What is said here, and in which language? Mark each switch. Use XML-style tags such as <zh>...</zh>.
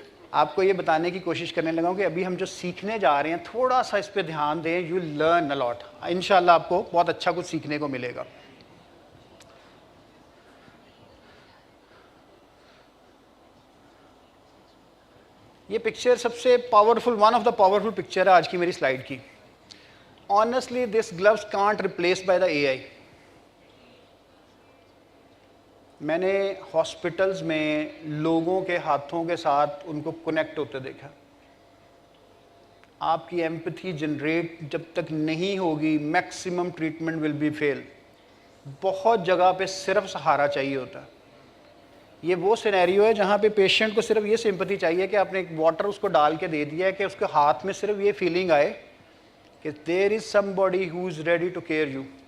<ur>آپ کو یہ بتانے کی کوشش کرنے لگا ہوں کہ ابھی ہم جو سیکھنے جا رہے ہیں تھوڑا سا اس پہ دھیان دیں,</ur> <en>You learn a lot.</en> <ur>انشاءاللہ آپ کو بہت اچھا کچھ سیکھنے کو ملے گا. یہ پکچر سب سے powerful,</ur> <en>one of the powerful picture</en> <ur>ہے آج کی میری سلائیڈ کی.</ur> <en>Honestly this gloves can't replace by the A I.</en> <ur>میں نے ہاسپٹلز میں لوگوں کے ہاتھوں کے ساتھ ان کو کنیکٹ ہوتے دیکھا. آپ کی ایمپتھی جنریٹ جب تک نہیں ہوگی,</ur> <en>Maximum treatment will be fail.</en> <ur>بہت جگہ پہ صرف سہارا چاہیے ہوتا ہے. یہ وہ سینیریو ہے جہاں پہ پیشنٹ کو صرف یہ سمپتھی چاہیے کہ آپ نے ایک واٹر اس کو ڈال کے دے دیا ہے کہ اس کے ہاتھ میں صرف یہ فیلنگ آئے کہ</ur> <en>There is somebody who is ready to care you.</en>